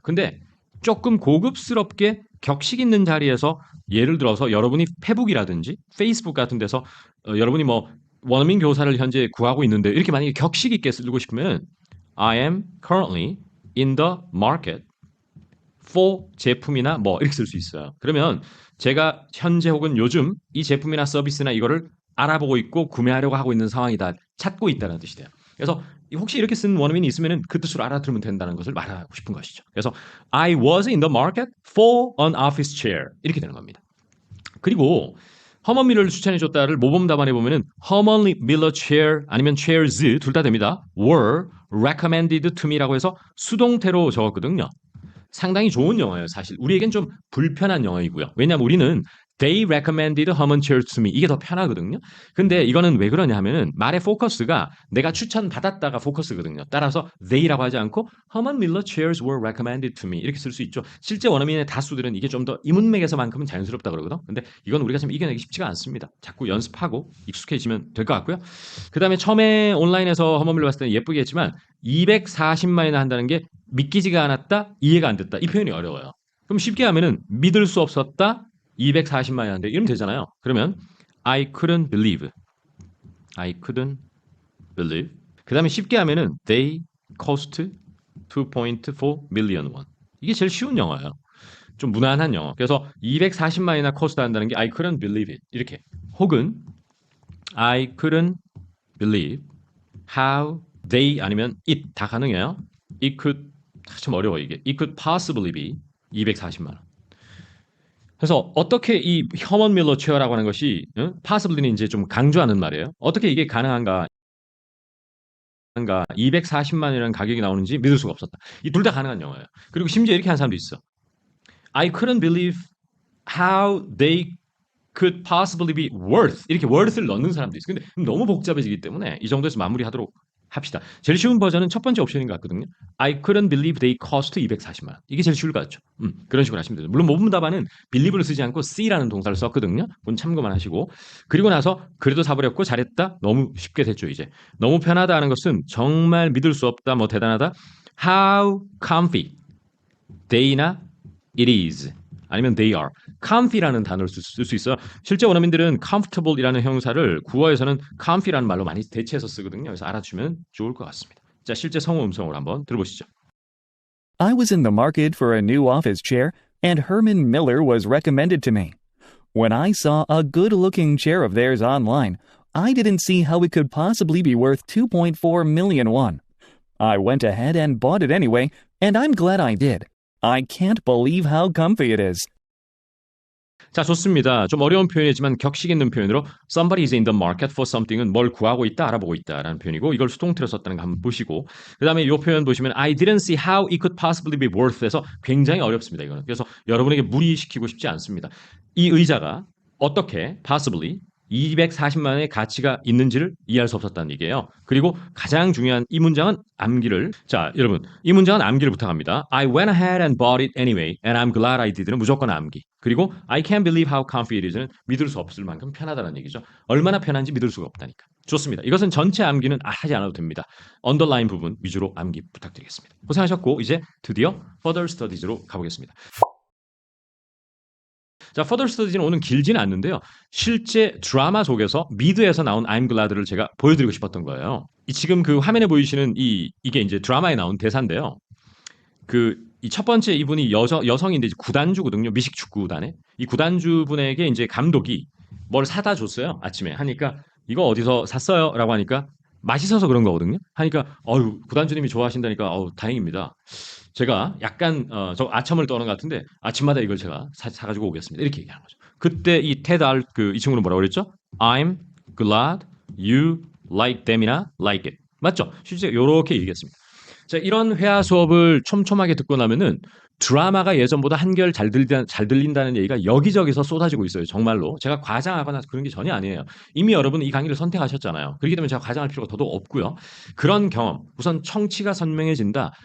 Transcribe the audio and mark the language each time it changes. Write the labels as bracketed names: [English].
[Korean] 근데 조금 고급스럽게 격식 있는 자리에서 예를 들어서 여러분이 페북이라든지 페이스북 같은 데서 여러분이 뭐 원어민 교사를 현재 구하고 있는데 이렇게 만약에 격식 있게 쓰고 싶으면 [English] I am currently in the market for [Korean] 제품이나 뭐 이렇게 쓸 수 있어요. 그러면 제가 현재 혹은 요즘 이 제품이나 서비스나 이거를 알아보고 있고 구매하려고 하고 있는 상황이다. 찾고 있다는 뜻이 돼요. 그래서 혹시 이렇게 쓴 원어민이 있으면 그 뜻으로 알아들으면 된다는 것을 말하고 싶은 것이죠. 그래서 [English] I was in the market for an office chair [Korean] 이렇게 되는 겁니다. 그리고 허먼 밀러를 추천해줬다를 모범 답안에 보면은 허먼 밀러 chair 아니면 chairs 둘 다 됩니다. [English] were recommended to me [Korean] 라고 해서 수동태로 적었거든요. 상당히 좋은 영어예요, 사실. 우리에겐 좀 불편한 영어이고요. 왜냐하면 우리는 [English] They recommended Herman chairs to me. [Korean] 이게 더 편하거든요. 근데 이거는 왜 그러냐 하면은 말의 포커스가 내가 추천받았다가 포커스거든요. 따라서 [English] they라고 하지 않고 Herman Miller chairs were recommended to me. [Korean] 이렇게 쓸 수 있죠. 실제 원어민의 다수들은 이게 좀 더 이문맥에서만큼은 자연스럽다 그러거든. 근데 이건 우리가 좀 이겨내기 쉽지가 않습니다. 자꾸 연습하고 익숙해지면 될 것 같고요. 그 다음에 처음에 온라인에서 허먼 밀러 봤을 때는 예쁘게 했지만 240만이나 한다는 게 믿기지가 않았다, 이해가 안 됐다. 이 표현이 어려워요. 그럼 쉽게 하면은 믿을 수 없었다, 240만이 하는데 이러면 되잖아요. [English] 그러면 I couldn't believe. I couldn't believe. [Korean] 그 다음에 쉽게 하면은 [English] they cost 2.4 million won. [Korean] 이게 제일 쉬운 영어예요. 좀 무난한 영어. 그래서 240만이나 cost 한다는 게 [English] I couldn't believe it. [Korean] 이렇게. 혹은 [English] I couldn't believe how they [Korean] 아니면 [English] it [Korean] 다 가능해요. [English] It could [Korean] 참 어려워 이게. [English] It could possibly be 240만 원. [Korean] 그래서 어떻게 이 허먼 밀러 체어라고 하는 것이 possibly는 이제 좀 강조하는 말이에요. 어떻게 이게 가능한가? 240만이라는 가격이 나오는지 믿을 수가 없었다. 이 둘 다 가능한 영어예요. 그리고 심지어 이렇게 하는 사람도 있어. [English] I couldn't believe how they could possibly be worth. [Korean] 이렇게 worth를 넣는 사람도 있어. 근데 너무 복잡해지기 때문에 이 정도에서 마무리하도록 합시다. 제일 쉬운 버전은 첫 번째 옵션인 것 같거든요. [English] I couldn't believe they cost 240만 원. [Korean] 이게 제일 쉬울 것 같죠. 그런 식으로 하시면 돼요. 물론 모범 답안은 believe를 쓰지 않고 C라는 동사를 썼거든요. 그건 참고만 하시고. 그리고 나서 그래도 사버렸고 잘했다. 너무 쉽게 됐죠 이제. 너무 편하다 하는 것은 정말 믿을 수 없다. 뭐 대단하다. [English] How comfy they나 it is. [Korean] 아니면 [English] they are. [Korean] comfy라는 단어를 쓸 수 있어요. 실제 원어민들은 comfortable이라는 형용사를 구어에서는 comfy라는 말로 많이 대체해서 쓰거든요. 그래서 알아주면 좋을 것 같습니다. 자, 실제 성우 음성으로 한번 들어보시죠. [English] I was in the market for a new office chair, and Herman Miller was recommended to me. When I saw a good-looking chair of theirs online, I didn't see how it could possibly be worth 2.4 million won. I went ahead and bought it anyway, and I'm glad I did. I can't believe how comfy it is. [Korean] 자, 좋습니다. 좀 어려운 표현이지만 격식 있는 표현으로 [English] somebody is in the market for something [Korean] 은 뭘 구하고 있다, 알아보고 있다라는 표현이고 이걸 수동태로 썼다는 거 한번 보시고 그 다음에 이 표현 보시면 [English] I didn't see how it could possibly be worth [Korean] 에서 굉장히 어렵습니다. 이거는. 그래서 여러분에게 무리시키고 싶지 않습니다. 이 의자가 어떻게 possibly 240만 원의 가치가 있는지를 이해할 수 없었다는 얘기예요. 그리고 가장 중요한 이 문장은 암기를. 자, 여러분. 이 문장은 암기를 부탁합니다. [English] I went ahead and bought it anyway and I'm glad I did는 [Korean] 무조건 암기. [English] 그리고 I can't believe how comfy it is는 [Korean] 믿을 수 없을 만큼 편하다는 얘기죠. 얼마나 편한지 믿을 수가 없다니까. 좋습니다. 이것은 전체 암기는 하지 않아도 됩니다. 언더라인 부분 위주로 암기 부탁드리겠습니다. 고생하셨고 이제 드디어 further studies로 가보겠습니다. 자, further studies는 오늘 길지는 않는데요. 실제 드라마 속에서 미드에서 나온 [English] I'm glad [Korean] 를 제가 보여드리고 싶었던 거예요. 지금 그 화면에 보이시는 이게 이제 드라마에 나온 대사인데요. 이 첫 번째 이분이 여성인데 이제 구단주거든요. 미식 축구단에. 이 구단주 분에게 이제 감독이 뭘 사다 줬어요. 아침에 하니까 이거 어디서 샀어요? 라고 하니까 맛있어서 그런 거거든요. 하니까 구단주님이 좋아하신다니까 다행입니다. 제가 약간 저 아첨을 떠는 것 같은데 아침마다 이걸 제가 사가지고 오겠습니다. 이렇게 얘기하는 거죠. 그때 이 테드 이 친구는 뭐라고 그랬죠? [English] I'm glad you like them이나 like it. [Korean] 맞죠? 실제 이렇게 얘기했습니다. 자, 이런 회화 수업을 촘촘하게 듣고 나면은 드라마가 예전보다 한결 잘 들린다는 얘기가 여기저기서 쏟아지고 있어요. 정말로. 제가 과장하거나 그런 게 전혀 아니에요. 이미 여러분은 이 강의를 선택하셨잖아요. 그렇기 때문에 제가 과장할 필요가 더더욱 없고요. 그런 경험, 우선 청취가 선명해진다.